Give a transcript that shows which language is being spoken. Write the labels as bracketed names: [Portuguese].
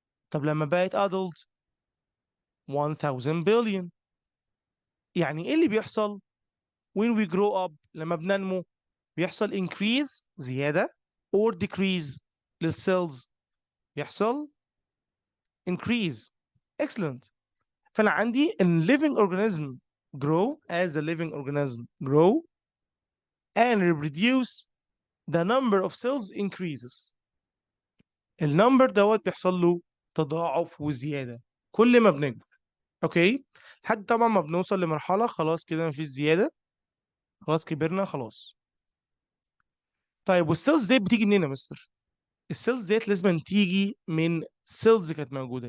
[Arabic] طب لما بقت adult 1000 billion. يعني ايه اللي بيحصل [English] when we grow up؟ [Arabic] لما بننمو بيحصل increase زيادة [English] or decrease [Arabic] للسيلز؟ بيحصل increase. [English] Excellent. [Arabic] فأنا عندي [English] in living organism grow as a living organism grow and reproduce, the number of cells increases. [Arabic] النمبر دوت بيحصل له تضاعف وزيادة كل ما بنكبر. اوكي، لحد طبعا ما بنوصل لمرحلة خلاص كده مفيش زيادة، خلاص كبرنا خلاص. طيب والسيلز ديت بتيجي منين يا مستر؟ السيلز ديت لازم تيجي من سيلز كانت موجوده.